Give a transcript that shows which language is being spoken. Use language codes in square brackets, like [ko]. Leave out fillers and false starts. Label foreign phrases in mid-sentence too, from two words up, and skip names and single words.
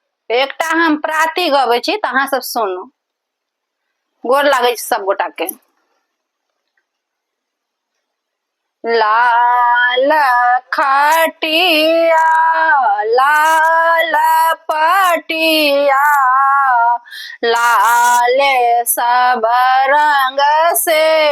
[mai] एकटा हम प्राति गबै छी त अहाँ सब सुनू। गोर लागै छै सब गोटा के। लाल खटिया लाल पटिया लाले सब रंग से